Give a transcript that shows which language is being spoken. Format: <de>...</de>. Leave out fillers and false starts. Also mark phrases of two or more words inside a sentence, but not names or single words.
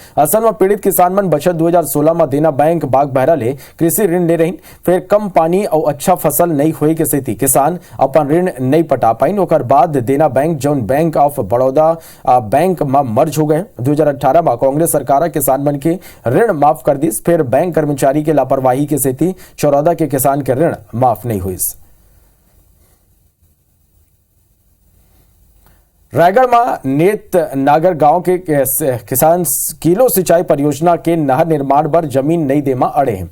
<hne>असल में पीड़ित किसान मन बचत 2016 में देना बैंक बाग बहरा ले कृषि ऋण ले रही, फिर कम पानी और अच्छा फसल नहीं हुए के सेती किसान अपन ऋण नहीं पटा पाइन। ओकर बाद देना बैंक जौन बैंक ऑफ बड़ौदा बैंक में मर्ज हो गए। 2018 में कांग्रेस सरकार किसान मन के ऋण माफ कर दी, फिर बैंक कर्मचारी के लापरवाही के सेती चौरौदा के किसान के ऋण माफ नहीं हुई। रायगढ़ में नेत नागर गांव के किसान किलो सिंचाई परियोजना के नहर निर्माण पर जमीन नहीं देमा अड़े हैं।</hne>